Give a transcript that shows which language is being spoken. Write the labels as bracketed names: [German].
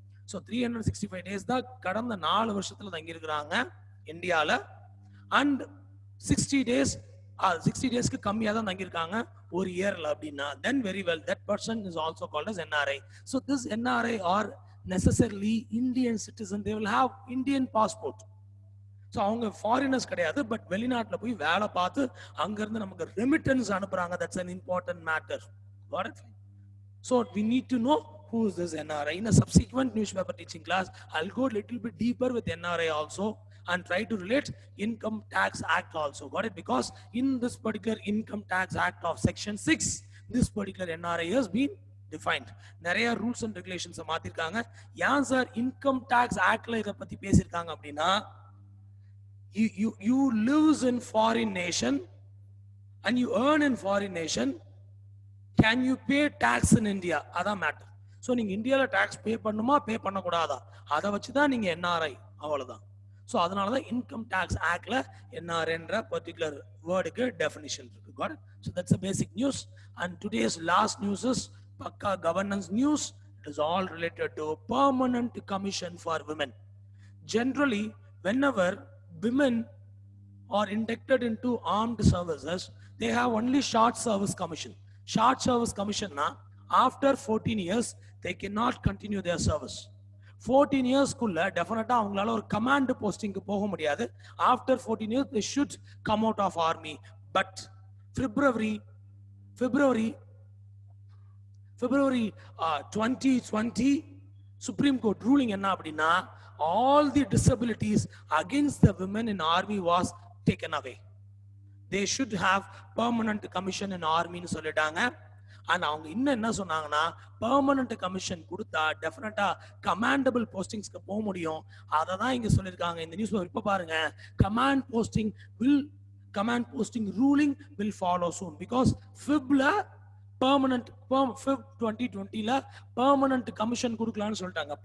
[English] So 365 days [Tamil] தான் கடந்த 4 வருஷத்துல தங்கியிருக்கிறாங்க இந்தியால, [English] and 60 days 60 daysக்கு [Tamil] கம்மியா தான் தங்கியிருக்காங்க ஒரு இயர்ல அப்படின்னா [English] then very well that person is also called as NRI. So this NRI are necessarily Indian citizen, they will have Indian passport. [Tamil] So அவங்க foreigners கிடையாது, பட் வெளிநாட்டுல போய் வேலை பார்த்து அங்க இருந்து நமக்கு remittance அனுப்புறாங்க. [English] That's an important matter. Got it? So we need to know who is this NRI. In a subsequent newspaper teaching class, I'll go a little bit deeper with NRI also and try to relate Income Tax Act also. Got it? Because in this particular Income Tax Act of Section 6, this particular NRI has been defined. நிறைய rules and regulations மாத்திருக்காங்க. [Tamil] ஏன் sir income tax ஆக்ட்ல இத பத்தி பேசிருக்காங்க அப்படின்னா, [English] you lives in foreign nation and you earn in foreign nation, can you pay tax in India? [Tamil] அதான் matter. So நீங்க இந்தியாவில் tax பே பண்ணுமா பே பண்ணக்கூடாதா அதை வச்சுதான் நீங்க NRI, அவ்வளவுதான். ஸோ அதனாலதான் இன்கம் டாக்ஸ் ஆக்ட்ல NRன்ற பர்டிகுலர் வேர்டுக்கு டெஃபினிஷன் இருக்கு. [English] Got it? So that's the basic news. And today's last news is Pakka governance news. It is all related to permanent commission for women. Generally, whenever women are inducted into armed services, they have only short service commission. Short service commission na, after 14 years they cannot continue their service. [Tamil] 14 years குள்ள டெஃபினட்டா அவங்களால ஒரு command போஸ்டிங்க்கு போக முடியாது. [English] After 14 years they should come out of army. But February 2020 Supreme Court ruling [Tamil] என்ன அப்படின்னா, [English] all the disabilities against the women in army was taken away. They should have permanent commission in army [Tamil] னு சொல்லிட்டாங்க. and அவங்க இன்னும் என்ன சொன்னாங்கன்னா, permanent commission கொடுத்தா டெஃபினட்டா கமாண்டபிள் போஸ்டிங்ஸ்க்கு போக முடியும். அதை தான் இங்க சொல்லியிருக்காங்க இந்த நியூஸ். இப்ப பாருங்க, [English] command posting ruling will follow soon because Febல permanent Feb 2020ல permanent commission [Tamil] கொடுக்கலாம்னு சொல்லிட்டாங்க.